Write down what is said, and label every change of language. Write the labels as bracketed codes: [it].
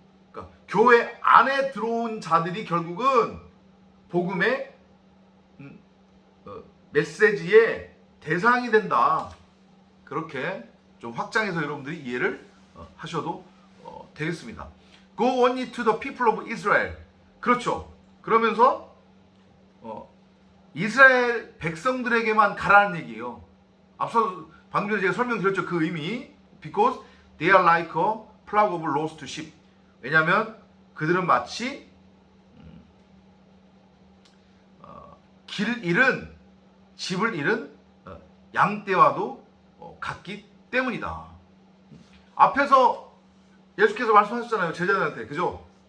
[ko] 그러니까 교회 안에 들어온 자들이 결국은 복음의 메시지의 대상이 된다. 그렇게 좀 확장해서 여러분들이 이해를 하셔도 되겠습니다. [en] Go only to the people of Israel. [ko] 그렇죠. 그러면서 이스라엘 백성들에게만 가라는 얘기예요. 앞서 방금 전에 제가 설명드렸죠. 그 의미. [en] Because they are like a flock of lost sheep. [ko] 왜냐하면 그들은 마치 길 잃은, 집을 잃은 양떼와도 같기 때문이다. 앞에서 예수께서 말씀하셨잖아요. 제자들한테. 그죠?